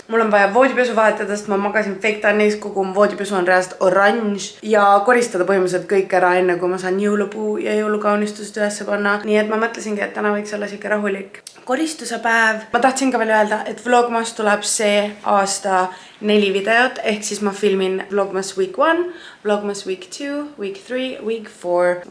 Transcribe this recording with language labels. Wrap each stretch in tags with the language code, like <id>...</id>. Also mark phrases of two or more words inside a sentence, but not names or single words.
<et>Mul on vaja voodipesu vahetada, sest ma magasin</et> <en>fake tannis,</en> <et>kogu voodipesu on reaalselt oranž ja koristada põhimõtteliselt kõik ära enne, kui ma saan jõulupuu ja jõulukaunistused üles panna. Nii et ma mõtlesingi, et täna võiks olla siuke rahulik koristuse päev. Ma tahtsin ka veel öelda, et vlogmas tuleb see aasta 4 videot, ehk siis ma filmin</et> <en>vlogmas week 1, vlogmas week 2, week 3, week 4.</en>